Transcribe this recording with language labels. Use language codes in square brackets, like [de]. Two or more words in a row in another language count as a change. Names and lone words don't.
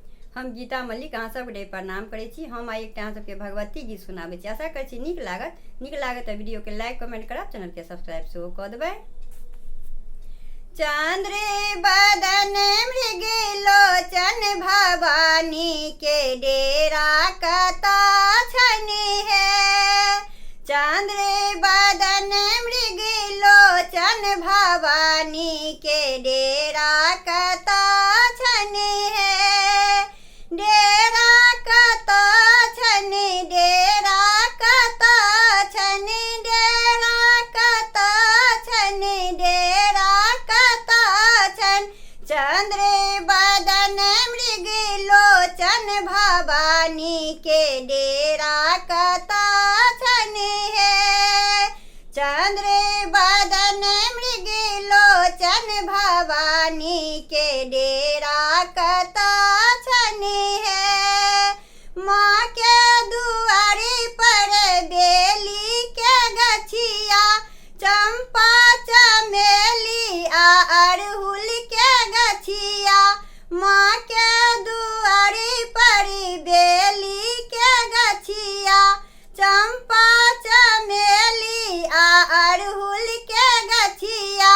[mai] हम गीता मल्लिक अहाँ सबके प्रणाम करै छी। हम आइ एकटा अहाँ सबके भगवती गीत सुनाबै छी। आशा करै छी नीक लागत तऽ वीडियो के [en] like comment [mai] करब, चैनल के सब्सक्राइब सेहो कऽ देबै। चंद्र बदन मृग लोचन भवानी के डेरा कतऽ छनि है। चंद्र बदन मृग लोचन भवानी के डेरा कतऽ छनि है। डेरा कतऽ छनि, डेरा कतऽ छनि, डेरा कतऽ छनि, डेरा कतऽ छनि। चंद्र बदन मृग लोचन भवानी के डेरा कतऽ छनि है। चंद्र बदन मृग लोचन भवानी के डेरा कतऽ छनि है। माँ के दुआरी पर बेली के गछिया, चंपा चमेली आ अड़हुल के गछिया। माँ के दुआरी पर बेली के गछिया, चंपा चमेली आ अड़हुल के गछिया।